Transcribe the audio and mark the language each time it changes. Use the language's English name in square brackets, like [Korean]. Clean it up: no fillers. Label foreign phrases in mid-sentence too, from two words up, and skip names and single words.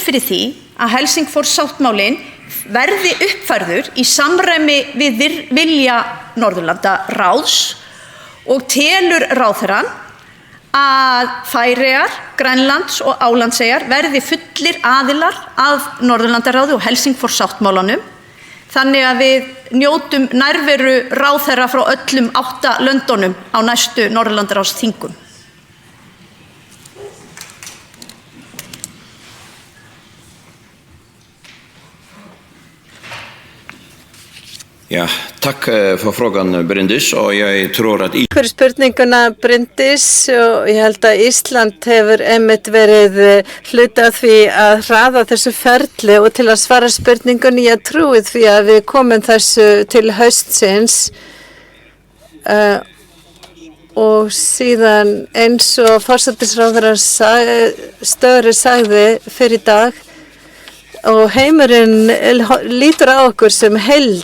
[Icelandic] fyrir því að Helsingfors-sáttmálinn verði uppfærður í samræmi við vilja Norðurlandaráðs, og telur ráðherrann að Færeyjar, Grænlands og Álandseyjar verði fullir aðilar að Norðurlandaráði og Helsingfors-sáttmálanum, þannig að við njótum nærveru ráðherra frá öllum 8 löndunum á næstu Norðurlandaráðsþingum. [Swedish] Ja, tack för frågan Bryndís, och jag tror att [Icelandic] Fyrir spurninguna Bryndís, og ég held að Ísland hefur einmitt verið hluti af því að hraða þessu ferli, og til að svara spurningunni ég trúi því að við komum þessu til haustsins og síðan eins og forsætisráðherra Störe sagði fyrir dag, og heimurinn lítur á okkur sem heild.